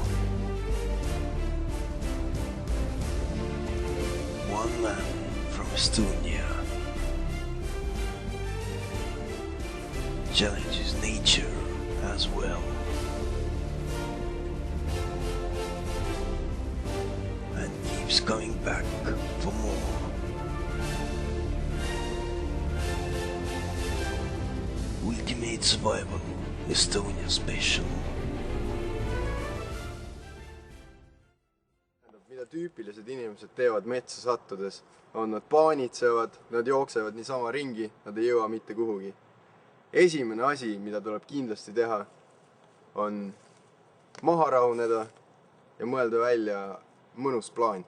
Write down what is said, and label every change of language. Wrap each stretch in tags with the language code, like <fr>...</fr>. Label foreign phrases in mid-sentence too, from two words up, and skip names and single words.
<en>One man from Estonia challenges nature as well, and keeps coming back for more. Ultimate Survival Estonia Special.</en> <et>Mida tüüpilised inimesed teevad metsa sattudes, on nad paanitsevad, nad jooksevad niisama ringi, nad ei jõua mitte kuhugi. Esimene asi, mida tuleb kindlasti teha, on maha rahuneda ja mõelda välja mõnus plaan.</et>